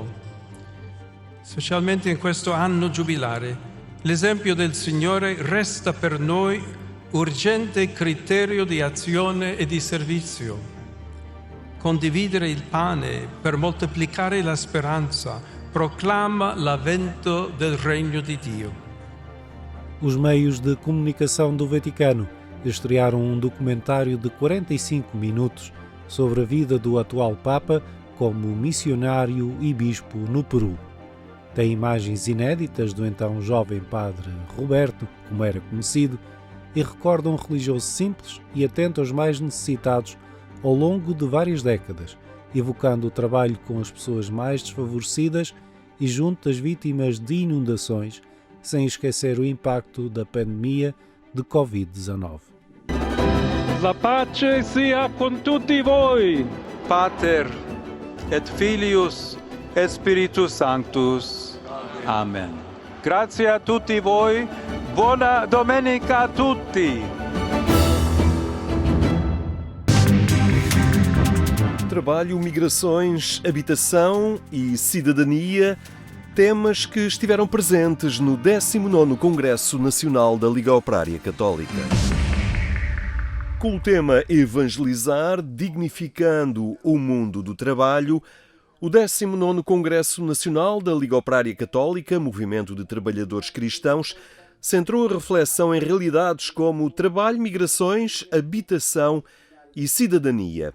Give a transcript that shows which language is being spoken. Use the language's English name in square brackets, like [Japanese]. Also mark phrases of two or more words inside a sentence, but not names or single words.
[Italian] Specialmente in questo anno giubilare, l'esempio del Signore resta per noi urgente criterio di azione e di servizio. Condividere il pane per moltiplicare la speranza proclama l'avvento del regno di Dio. [Portuguese] Os meios de comunicação do Vaticano estrearam um documentário de 45 minutos sobre a vida do atual Papa como missionário e bispo no Peru. Tem imagens inéditas do então jovem padre Roberto, como era conhecido, e recorda um religioso simples e atento aos mais necessitados ao longo de várias décadas, evocando o trabalho com as pessoas mais desfavorecidas e junto das vítimas de inundações, sem esquecer o impacto da pandemia de Covid-19. [Italian] La pace sia con tutti voi. [Latin] Pater et Filius et Spiritus Sanctus. [Italian] Amen. Grazie a tutti voi. Buona domenica a tutti. [Portuguese] Trabalho, migrações, habitação e cidadania, temas que estiveram presentes no 19º Congresso Nacional da Liga Operária Católica. Com o tema Evangelizar, dignificando o mundo do trabalho, o 19º Congresso Nacional da Liga Operária Católica, Movimento de Trabalhadores Cristãos, centrou a reflexão em realidades como trabalho, migrações, habitação e cidadania.